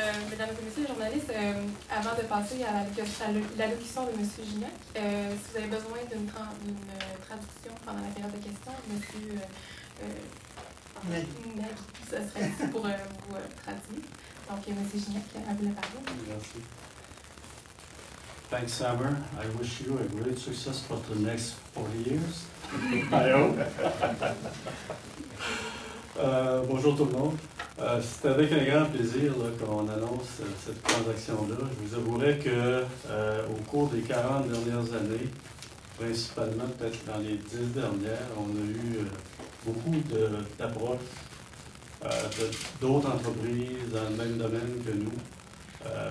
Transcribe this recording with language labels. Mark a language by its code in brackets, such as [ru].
[fr] Mesdames et messieurs les journalistes, avant de passer à l'allocution de M. Gignac, si vous avez besoin d'une traduction pendant la période de questions, M. Nagui, ce serait ici pour vous traduire. Donc, M. Gignac, à vous la parole. Merci. [en] Thanks, Summer. I wish you a great success for the next 40 years. I hope. [fr] Bonjour tout le monde. C'est avec un grand plaisir qu'on annonce cette transaction-là. Je vous avouerai que au cours des 40 dernières années, principalement peut-être dans les 10 dernières, on a eu beaucoup d'approches d'autres entreprises dans le même domaine que nous,